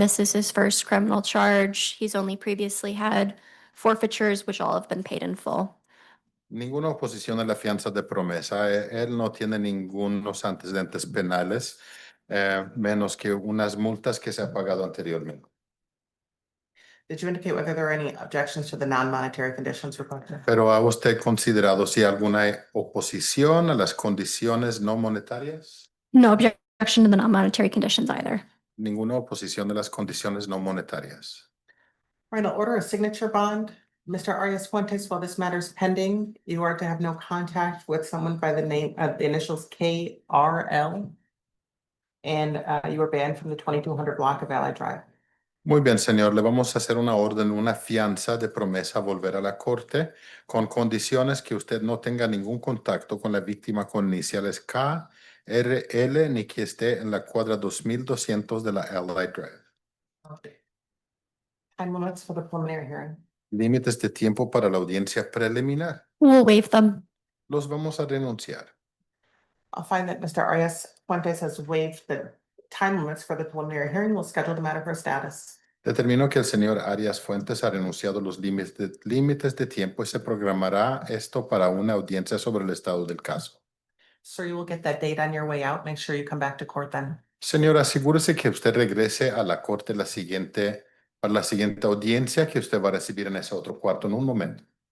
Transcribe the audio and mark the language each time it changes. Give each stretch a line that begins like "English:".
English: This is his first criminal charge. He's only previously had forfeitures, which all have been paid in full.
Spanish: Ninguna oposición a la fianza de promesa. Él no tiene ningunos antecedentes penales, menos que unas multas que se ha pagado anteriormente.
English: Did you indicate whether there are any objections to the non-monetary conditions requested?
Spanish: Pero ¿ha usted considerado si alguna oposición a las condiciones no monetarias?
English: No objection to the non-monetary conditions either.
Spanish: Ninguna oposición a las condiciones no monetarias.
English: Right, I'll order a signature bond. Mr. Arias Fuentes, while this matter is pending, you are to have no contact with someone by the name of the initials KRL. And you are banned from the 2200 block of Allied Drive.
Spanish: Muy bien, señor. Le vamos a hacer una orden, una fianza de promesa a volver a la corte con condiciones que usted no tenga ningún contacto con la víctima con iniciales KRL ni que esté en la cuadra 2200 de la Allied Drive.
English: Time limits for the preliminary hearing.
Spanish: Límites de tiempo para la audiencia preliminar.
English: We'll waive them.
Spanish: Los vamos a renunciar.
English: I'll find that Mr. Arias Fuentes has waived the time limits for the preliminary hearing. We'll schedule the matter for status.
Spanish: Determino que el señor Arias Fuentes ha renunciado los límites de tiempo y se programará esto para una audiencia sobre el estado del caso.
English: Sir, you will get that date on your way out. Make sure you come back to court then.
Spanish: Señor, asegúrese que usted regrese a la corte para la siguiente audiencia que usted va a recibir en ese otro cuarto en un momento.